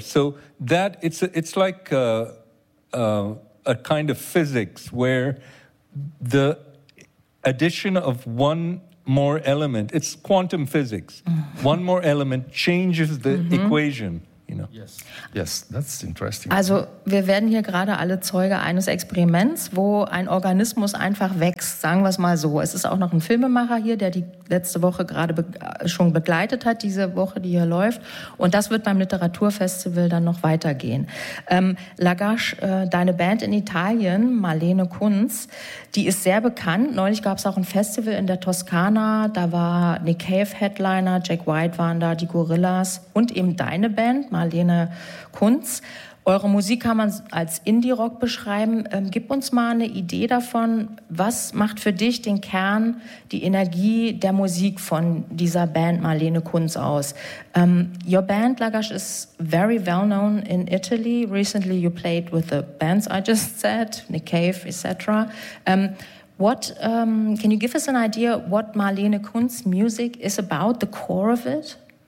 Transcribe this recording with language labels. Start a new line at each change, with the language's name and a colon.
English: So that, it's like a kind of physics where the addition of one more element, it's quantum physics, one more element changes the equation, you know. Yes, that's interesting.
German: Also wir werden hier gerade alle Zeuge eines Experiments, wo ein Organismus einfach wächst, sagen wir es mal so. Es ist auch noch ein Filmemacher hier, der die letzte Woche gerade schon begleitet hat, diese Woche, die hier läuft. Und das wird beim Literaturfestival dann noch weitergehen. Lagash, deine Band in Italien, Marlene Kunz, die ist sehr bekannt. Neulich gab es auch ein Festival in der Toskana. Da war Nick Cave Headliner, Jack White waren da, die Gorillas und eben deine Band, Marlene Kunz. Eure Musik kann man als Indie-Rock beschreiben. Gib uns mal eine Idee davon, was macht für dich den Kern, die Energie der Musik von dieser Band Marlene Kunz aus?
English: Your band, Lagash, is very well known in Italy. Recently you played with the bands I just said, Nick Cave, etc. Can you give us an idea what Marlene Kunz music is about, the core of it?